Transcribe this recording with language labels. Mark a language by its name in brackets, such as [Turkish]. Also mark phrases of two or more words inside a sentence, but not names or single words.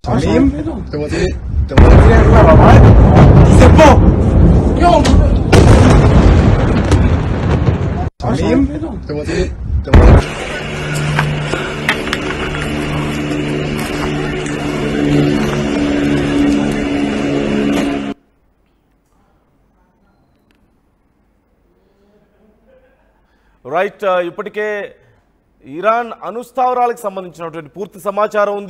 [Spanish] Tamim, te voy a decir claro, ¿vale? Dice po. Tamim, te voy a decir, [Telugu] రైట్, ఇప్పటికే ఇరాన్ అణుస్థావరాలకు సంబంధించినటువంటి పూర్తి సమాచారం ఉంది.